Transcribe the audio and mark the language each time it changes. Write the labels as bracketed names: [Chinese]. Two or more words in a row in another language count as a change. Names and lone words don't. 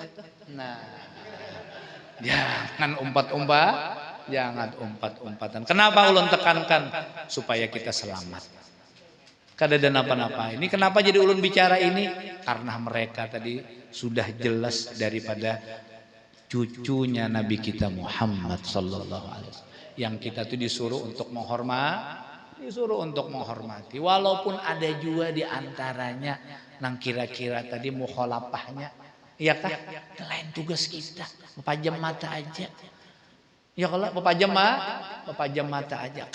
[Banjar] Nah, jangan umpat-umpatan. Kenapa ulun tekankan? Supaya kita selamat. Kada ada napa-napa. Ini kenapa jadi ulun bicara ini? Karena mereka tadi sudah jelas daripada cucunya Nabi kita Muhammad [Arabic] صلى الله عليه وسلم. [Banjar] Yang kita tuh disuruh untuk menghormati. Walaupun ada juga di antaranya nang kira-kira tadi mukhalafahnya, ya kah? Lain tugas kita, mepajam mata aja. Ya kalau mepajam mata aja.